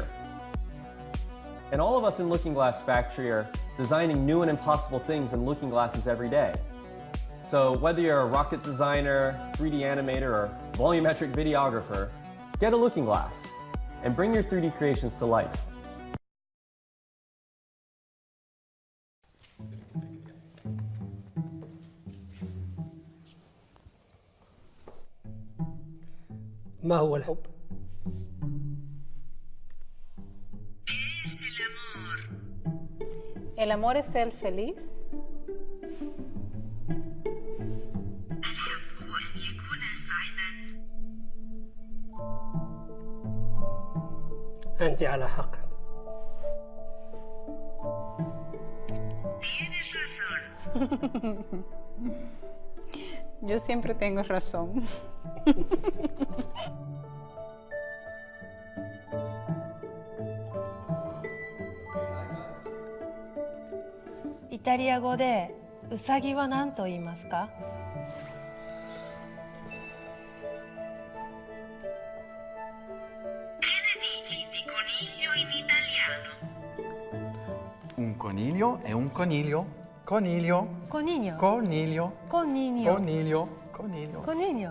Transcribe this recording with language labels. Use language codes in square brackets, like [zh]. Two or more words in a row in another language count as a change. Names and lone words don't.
[en] And all of us in Looking Glass Factory are designing new and impossible things in looking glasses every day. So whether you're a rocket designer, 3D animator, or volumetric videographer, get a Looking Glass and bring your 3D creations to life. [ar] ما هو الحب؟ [es] El amor es ser feliz. [ar] الحب هو أن يكون سعيدا. أنت على حق. [es] Tienes razón. Yo siempre tengo razón. [ja] イタリア語でウサギは何と言いますか？ [it] Un coniglio è un coniglio. Coniglio. Coniglio. Coniglio. Coniglio. Coniglio. Coniglio. Coniglio.